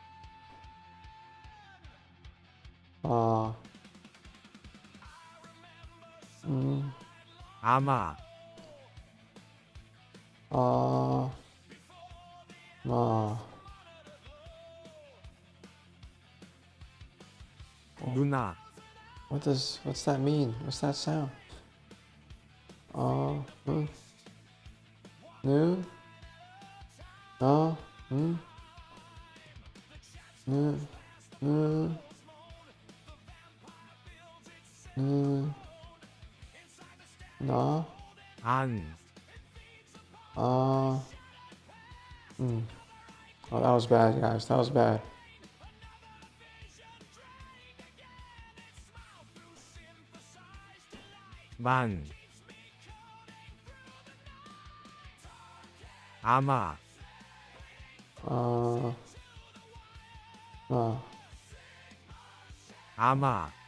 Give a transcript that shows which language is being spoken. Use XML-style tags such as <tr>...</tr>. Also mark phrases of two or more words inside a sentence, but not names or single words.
<en>Ama. Ma. 누나. What's that mean? What's that sound? Nu. Nu. Nu. Nu. Nu. Na. 안. Oh, that was bad, guys. That was bad. 만. 아마. 아마.</en>